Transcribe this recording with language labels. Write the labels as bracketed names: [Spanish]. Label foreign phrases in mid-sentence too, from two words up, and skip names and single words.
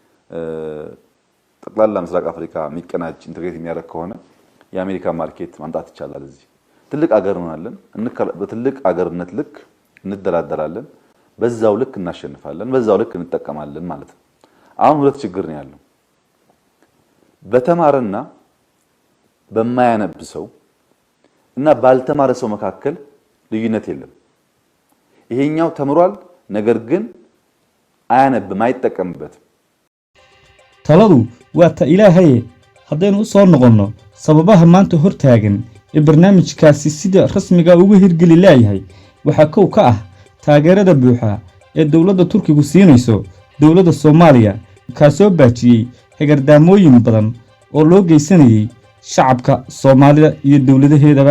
[Amharic] ጠቅላላ ምስራቅ አፍሪካ የሚቀናጅ ኢንተግሬት የሚያደርግ ከሆነ የአሜሪካ ማርኬት ማምጣት ይቻላል። እዚህ ትልቅ አገር ሆናለን። በትልቅ አገርነት ልክ እንደራደራለን። በዛው ልክ እናሸንፋለን፣ በዛው ልክ እንጠቀማለን ማለት ነው። አሁን ሁለት ችግር ነው ያለው። በተማረና በማያነብ ሰው እና ባልተማረ ሰው መካከል ልዩነት የለም። ይሄኛው ተምሯል፣ ነገር ግን አያነብም፣ አይጠቀምበትም። [Somali] taladu waa ta ilaahay haddaynu u soo noqonno sababaha maanta hortaagan ee barnaamijkaasi sida rasmiga ugu hirgeli leeyahay waxaa kow ka ah taageerada buuxa ee dowladda Turkigu siinayso dowladda Soomaaliya kaasoo baajiyay hagardaamooyin badan oo loo geysanayay shacabka Soomaalida iyo dowladaheedaba.